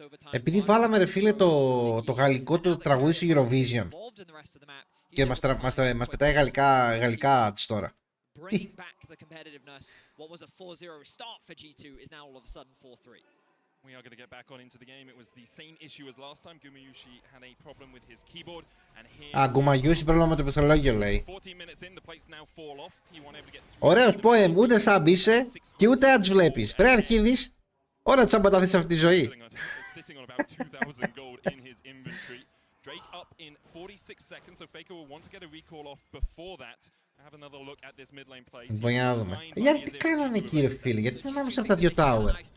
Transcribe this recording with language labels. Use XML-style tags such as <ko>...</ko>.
<el>Επειδή βάλαμε, ρε φίλε, το γαλλικό το τραγούδι στο Eurovision και μας πετάει γαλλικά ads τώρα.</el> <en>Bringing back the competitiveness. What was a 4-0 start for G2 is now all of a sudden 4-3. We are going to get back on into the game. It was the same issue as last time. Gumayushi had a problem with his keyboard, and here.</en> <el>Gumayushi πρόβλημα με το πληκτρολόγιο, λέει.</el> <en>14 minutes in, the plates now fall off. T1 able to get.</en> <el>Ωραίος poem, ούτε sub είσαι και ούτε ads βλέπεις. Βρε αρχίδης, ώρα τσάμπα τα θες σε αυτή τη ζωή.</el> <en>Sitting on about 2,000 gold in his inventory. Drake up in 46 seconds, so Faker will want to get a recall off before that. Have another look at this mid lane play.</en> <el>Λοιπόν, για να δούμε. Γιατί τι κάνανε εκεί, ρε φίλε, γιατί είναι ανάμεσα από τα δύο tower.</el>